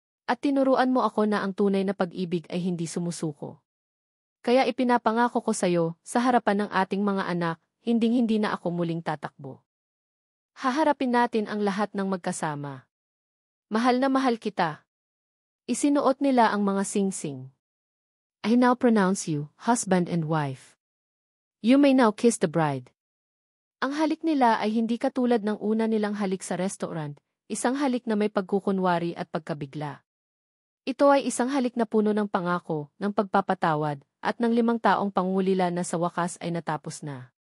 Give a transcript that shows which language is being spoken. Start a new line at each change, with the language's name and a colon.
Filipino: At tinuruan mo ako na ang tunay na pag-ibig ay hindi sumusuko. Kaya ipinapangako ko sa iyo, sa harapan ng ating mga anak, hinding-hindi na ako muling tatakbo. Haharapin natin ang lahat ng magkasama. Mahal na mahal kita. Isinuot nila ang mga singsing.
English: I now pronounce you, husband and wife. You may now kiss the bride.
Filipino: Ang halik nila ay hindi katulad ng una nilang halik sa restaurant, isang halik na may pagkukunwari at pagkabigla. Ito ay isang halik na puno ng pangako, ng pagpapatawad, at ng 5 taong pangulila na sa wakas ay natapos na.